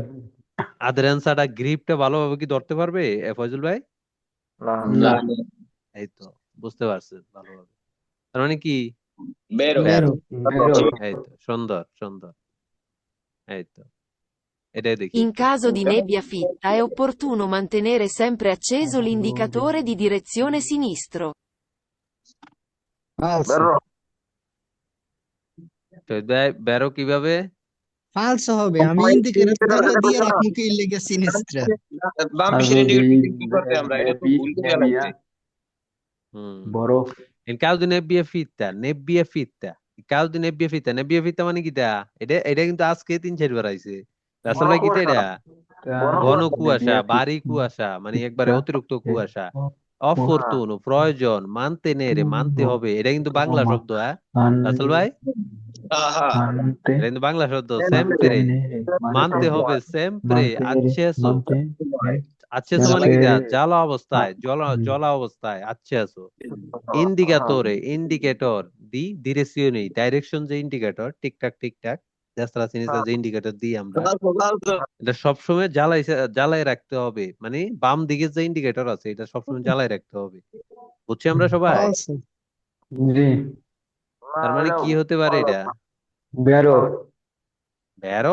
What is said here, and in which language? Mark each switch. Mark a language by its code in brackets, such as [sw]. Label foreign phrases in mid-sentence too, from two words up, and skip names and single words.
[bn] আদ্রেন্সাটা গ্রিপটা ভালোভাবে কি ধরতে পারবে ফয়জুল ভাই না না এই তো বুঝতে পারছেন ভালোভাবে তার মানে কি বেরো বেরো। এই তো সুন্দর সুন্দর এই তো এটাই দেখি [it] In caso di nebbia fitta è opportuno mantenere sempre acceso l'indicatore di direzione sinistro. [bn] ফালসো। বেরো শহীদ ভাই বেরো কিভাবে ফালসো হবে, আমি ইন্ডিকেটর দিয়ে রাখি কি লেগে সিনিস্ট্রা। বাম পিছনে ইন্ডিকেটর কি করতে আমরা এটা তো ভুল করে লাগছে হুম বড় [it] In caso di nebbia fitta [bn] মানে কি তা এটা কিন্তু আজকে 3-4 বার আইছে রাসেল ভাই কি এটা ঘন কুয়াশা ভারী কুয়াশা মানে একবারে অতিরিক্ত কুয়াশা অফরতুন প্রয়োজন মানতে হবে এটা কিন্তু বাংলা শব্দ হ্যাঁ রাসেল ভাই আহা এটা কিন্তু বাংলা শব্দ সেমপ্রে মানতে হবে সেমপ্রে acceso মানে কি তা জ্বালা অবস্থায় জ্বলা অবস্থায় acceso ইন্ডিকেটর [it] di direzione [bn] ডাইরেকশন যে ইন্ডিকেটর ঠিকঠাক [it] destra sinistra [bn] যে ইন্ডিকেটর দিই আমরা এটা সবসময় জ্বালাই রাখতে হবে মানে বাম দিকে যে ইন্ডিকেটর আছে এটা সবসময় জ্বালাই রাখতে হবে বুঝছি আমরা সবাই ফালসো। জি তার মানে কি হতে পারে এটা বেরো বেরো